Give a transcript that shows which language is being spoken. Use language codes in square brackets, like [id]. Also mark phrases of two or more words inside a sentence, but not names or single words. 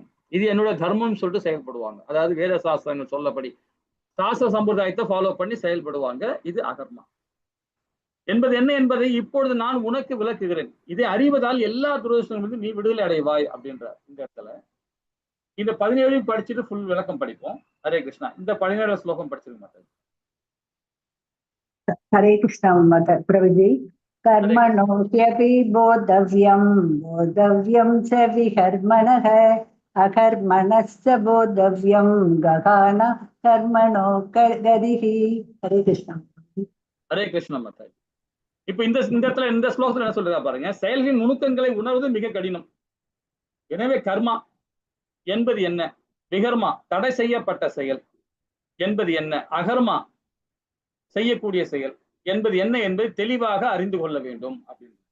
[ta] இது என்னோட தர்மம்னு சொல்லிட்டு செயல்படுவாங்க. அதாவது வேத சாஸ்திரங்கள் சொல்லபடி சாஸ்திர சம்பிரதாயத்தை ஃபாலோ பண்ணி செயல்படுவாங்க. இது அகர்மா என்பது என்ன என்பதை இப்பொழுது நான் உனக்கு விளக்குகிறேன். இதை அறிவதால் எல்லா துரோகங்களும் நீ விடுதலை அடைவாய் அப்படின்ற இந்த இடத்துல இந்த 17 படிச்சுட்டு ஃபுல் விளக்கம் படிப்போம். ஹரே கிருஷ்ணா. இந்த 17 ஸ்லோகம் படிச்சிருக்க மாட்டேன். [hi] हरे कृष्णा प्रभु जी। [sa] कर्मणोऽप्यपि बोद्धव्यं च विकर्मणः अकर्मणश्च बोद्धव्यं गहन कर्मणो गतिः। [hi] हरे कृष्णा। [ta] ஹரே கிருஷ்ணா மாதாஜி. இப்ப இந்த இடத்துல இந்த ஸ்லோகத்துல என்ன சொல்றதா பாருங்க. செயல்களின் நுணுக்கங்களை உணர்வது மிக கடினம். எனவே கர்மா என்பது என்ன, விகர்மா தடை செய்யப்பட்ட செயல் என்பது என்ன, அகர்மா செய்யக்கூடிய செயல் என்பது என்ன என்பதை தெளிவாக அறிந்து கொள்ள வேண்டும் அப்படின்னு.